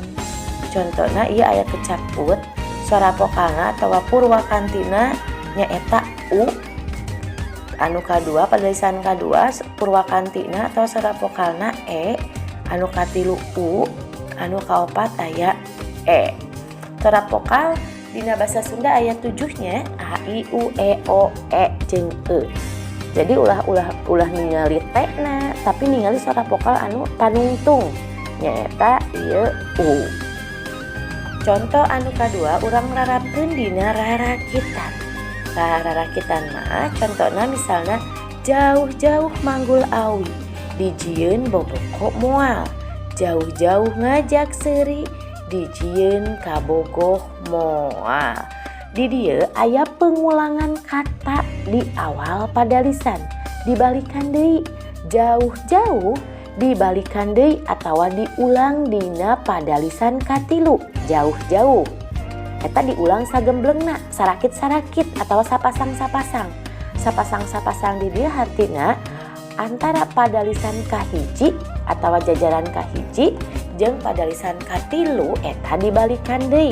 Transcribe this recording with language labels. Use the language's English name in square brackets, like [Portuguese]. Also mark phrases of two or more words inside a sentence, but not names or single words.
[Sundanese] Contohna ieu aya kecap ut, sora vokalna atawa purwakantina nyaeta u. Anu kadua padalisan kadua purwakantina atau sora vokalna e, anu katilu u, anu kaopat aya e. Sora vokal dina basa Sunda aya 7-nya a, i, u, e, o, e jeung e. Jadi ulah ningali T-na, tapi ningali suara vokal anu panungtung nyaeta ieu U. Contoh anu kadua urang rarapkeun dina rarakitan. Tah rarakitan mah contohna misalnya jauh-jauh manggul awi dijieun boboko moal, jauh-jauh ngajak seuri dijieun kabogoh moal. Di dieu aya [Indonesian] pengulangan kata di awal [Sundanese] pada lisan, dibalikan deui. Jauh-jauh dibalikan deui atawa diulang dina pada lisan katilu. Jauh-jauh eta diulang sagemblengna, sarakit-sarakit atawa sapasang-sapasang. Sapasang-sapasang di dieu hartina antara pada lisan kahiji atawa jajaran kahiji jeung pada lisan katilu eta dibalikan deui.